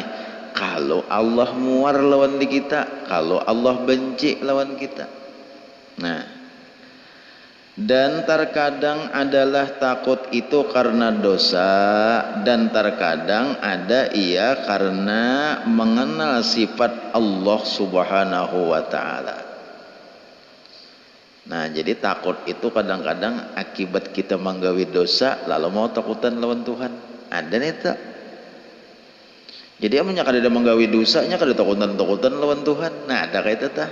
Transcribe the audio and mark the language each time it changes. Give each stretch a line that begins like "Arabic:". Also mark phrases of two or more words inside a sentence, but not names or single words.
Banjar: Kalau Allah muar lawan di kita, kalau Allah benci lawan kita.
Indonesian: Nah, dan terkadang adalah takut itu karena dosa, dan terkadang ada ia karena mengenal sifat Allah
Arabic: سبحانه وتعالى.
Banjar: Nah, jadi takut itu kadang-kadang akibat kita menggawi dosa, lalu mau takutan lawan Tuhan. Ada nih tak? Jadi amanya kada ada menggawi dosanya, kada takutan lawan Tuhan. Nah, ada kayak itu tak?